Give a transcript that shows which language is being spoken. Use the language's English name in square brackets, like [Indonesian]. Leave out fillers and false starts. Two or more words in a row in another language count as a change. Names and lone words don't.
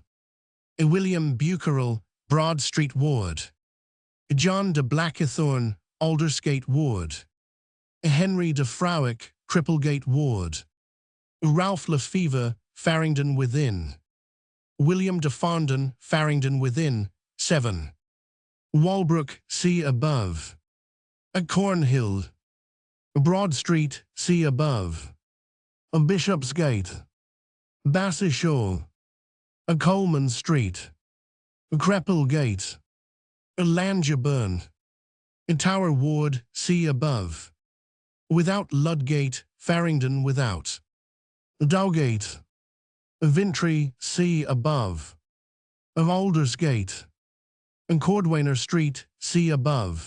[English] William Bucarel, Broad Street Ward. John de Blackithorn, Aldersgate Ward. Henry de Frowick, Cripplegate Ward. Ralph Lefevre, Farringdon Within. William de Farndon, Farringdon Within, 7. Walbrook, see above. Cornhill. Broad Street, see above. Bishopsgate. Bassishaw. Coleman Street. Crepplegate. Langerburn. Tower Ward, see above. Without Ludgate, Farringdon Without. Dowgate. Vintry, see above. Aldersgate. Cordwainer Street, see above.